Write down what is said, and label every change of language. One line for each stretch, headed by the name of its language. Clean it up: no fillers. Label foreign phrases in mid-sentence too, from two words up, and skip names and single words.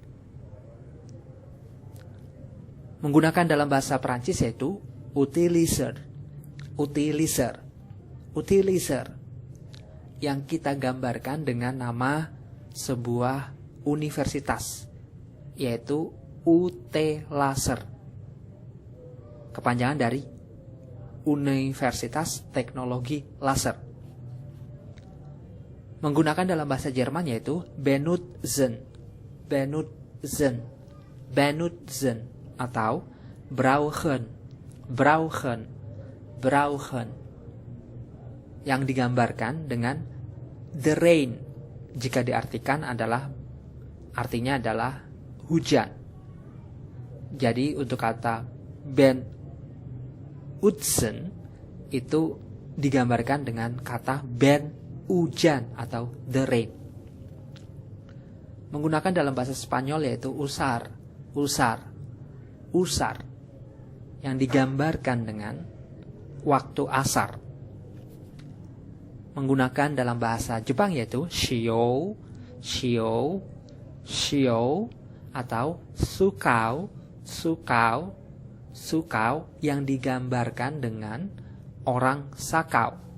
Indonesian: Menggunakan dalam bahasa Perancis yaitu
French: utiliser, utiliser, utiliser,
Indonesian: yang kita gambarkan dengan nama sebuah universitas yaitu UT Laser, kepanjangan dari Universitas Teknologi Laser. Menggunakan dalam bahasa Jerman yaitu
German: Benutzen, Benutzen, benutzen
Indonesian: atau
German: brauchen, brauchen, brauchen,
Indonesian: yang digambarkan dengan
English: the rain
Indonesian: jika diartikan artinya adalah hujan. Jadi untuk kata benutzen itu digambarkan dengan kata hujan atau
English: the rain.
Indonesian: Menggunakan dalam bahasa Spanyol yaitu usar, yang digambarkan dengan waktu asar. Menggunakan dalam bahasa Jepang yaitu shio atau sukao yang digambarkan dengan orang sakau.